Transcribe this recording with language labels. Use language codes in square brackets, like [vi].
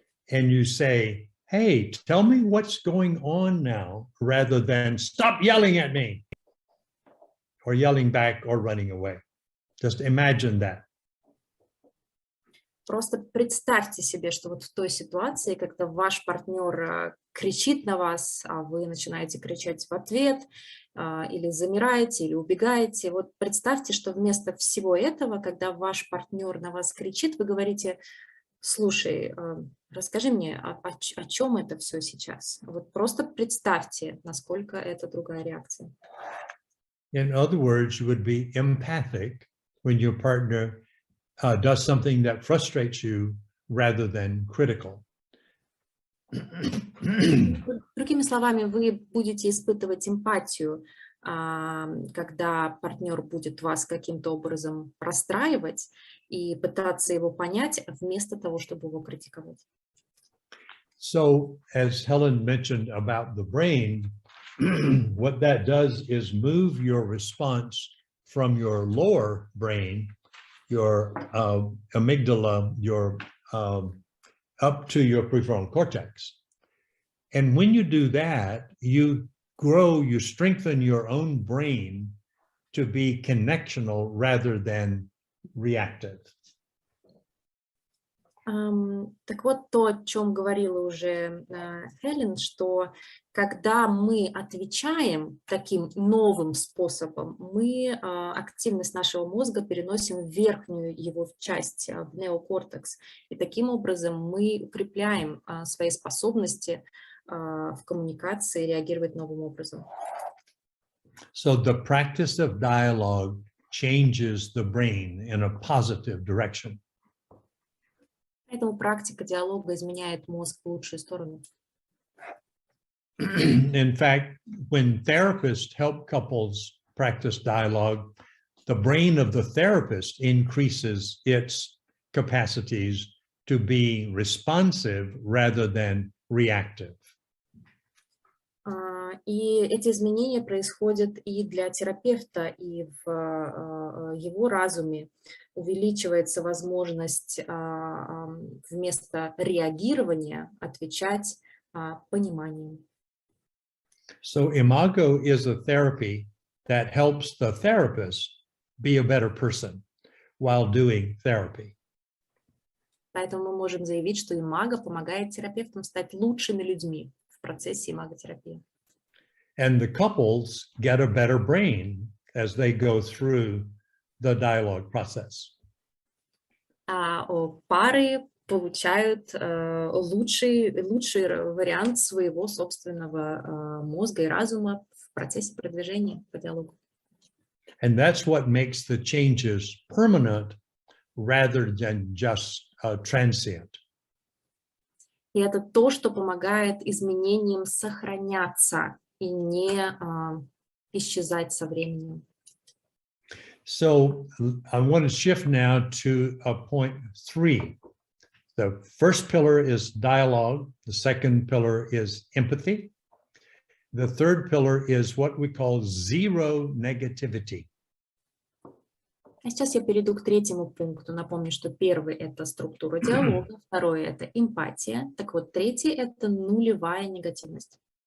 [en] And you say, hey, tell me what's going on now, rather than stop yelling at me, or yelling back or running away. Just imagine that. [ru] Просто представьте себе, что вот в той ситуации, когда ваш партнер кричит на вас, а вы начинаете кричать в ответ, или замираете, или убегаете. Вот представьте, что вместо всего этого, когда ваш партнер на вас кричит, вы говорите, слушай, расскажи мне, о чем это все сейчас? Вот просто представьте, насколько это другая реакция. [en] In other words, you would be empathic when your partner does something that frustrates you rather than critical. [ru] Другими словами, вы будете испытывать эмпатию, когда партнер будет вас каким-то образом расстраивать и пытаться его понять, вместо того, чтобы его критиковать. [en] So, as Helen mentioned about the brain, what that does is move your response from your lower brain, your amygdala, your up to your prefrontal cortex. And when you do that, you grow, you strengthen your own brain to be connectional rather than reactive. [ru] Так вот, то, о чем говорила уже Хелен, что когда мы отвечаем таким новым способом, мы активность нашего мозга переносим в верхнюю его часть, в неокортекс. И таким образом мы укрепляем свои способности в коммуникации реагировать новым образом. [en] So the practice of dialogue changes the brain in a positive direction. [ru] Поэтому практика диалога изменяет мозг в лучшую сторону. [en] In fact, when therapists help couples practice dialogue, the brain of the therapist increases its capacities to be responsive rather than reactive. [ru] И эти изменения происходят и для терапевта, и в его разуме увеличивается возможность вместо реагирования отвечать пониманием. [en] So imago is a therapy that helps the therapist be a better person while doing therapy. [ru] Поэтому мы можем заявить, что имаго помогает терапевтам стать лучшими людьми в процессе имаготерапии. [en] And the couples get a better brain as they go through the dialogue process. [ru] Пары получают лучший вариант своего собственного мозга и разума в процессе продвижения по диалогу. [en] And that's what makes the changes permanent rather than just transient. [ru] И это то, что помогает изменениям сохраняться и не исчезать со временем. [en] So I want to shift now to point 3. The first pillar is dialogue. The second pillar is empathy. The third pillar is what we call zero negativity. [ru] А сейчас я перейду к третьему пункту. Напомню, что первый – это структура диалога, второй – это эмпатия. Так вот, третий – это нулевая негативность.